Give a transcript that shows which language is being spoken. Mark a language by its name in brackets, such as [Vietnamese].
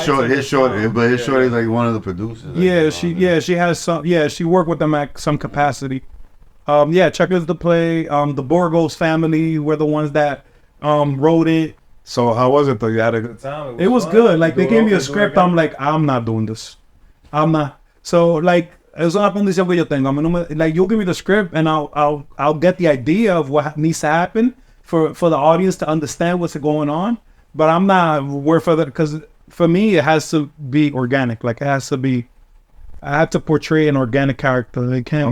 [English] His short is like one of the producers. She has some. Yeah, she worked with them at some capacity. Checklist the Play. The Borgos family were the ones that wrote it. So how was it though? You had a good time? It was good. Like they gave me a script. I'm like, I'm not doing this. I'm not. [Spanish] So like, es una condición que yo tengo. [English] I mean, like you'll give me the script and I'll get the idea of what needs to happen for the audience to understand what's going on. But I'm not worth for that because for me it has to be organic. Like it has to be. I have to portray an organic character. They can't.